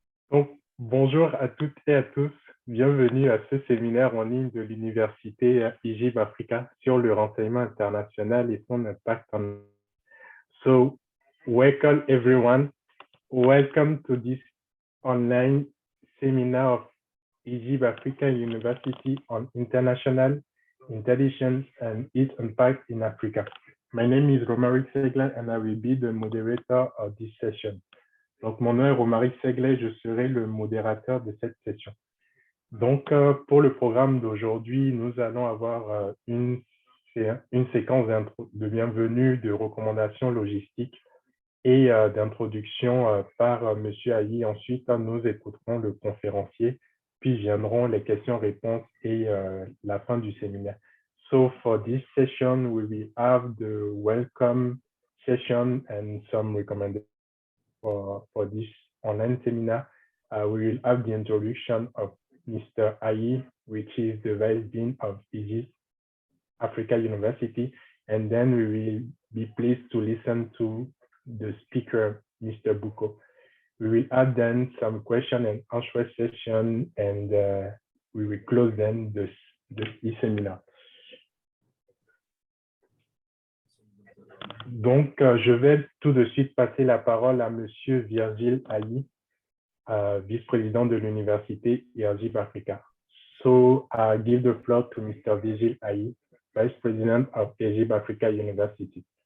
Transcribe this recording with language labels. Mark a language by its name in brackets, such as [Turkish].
[French] Donc, bonjour à toutes et à tous. Bienvenue à ce séminaire en ligne de l'Université IGIB Africa sur le renseignement international et son impact en. [English] So, welcome everyone. Welcome to this online seminar of IGIB Africa University on international intelligence and its impact in Africa. My name is Romaric Segla and I will be the moderator of this session. [French] Donc, mon nom est Romaric Seglet, je serai le modérateur de cette session. Donc, pour le programme d'aujourd'hui, nous allons avoir une séquence de bienvenue, de recommandations logistiques et d'introduction par M. Ayi. Ensuite, nous écouterons le conférencier, puis viendront les questions-réponses et la fin du séminaire. [English] So, for this session, we will have the welcome session and some recommendations. For this online seminar, we will have the introduction of Mr. Ayi, which is the Vice Dean of IGIB Africa University, and then we will be pleased to listen to the speaker, Mr. Buko. We will add then some question and answer session, and we will close then the seminar. [French] Donc, je vais tout de suite passer la parole à Monsieur Virgile Ayi, vice-président de l'université IGIB Africa. [English] So, I give the floor to Mr. Virgile Ayi, Vice President of IGIB Africa University.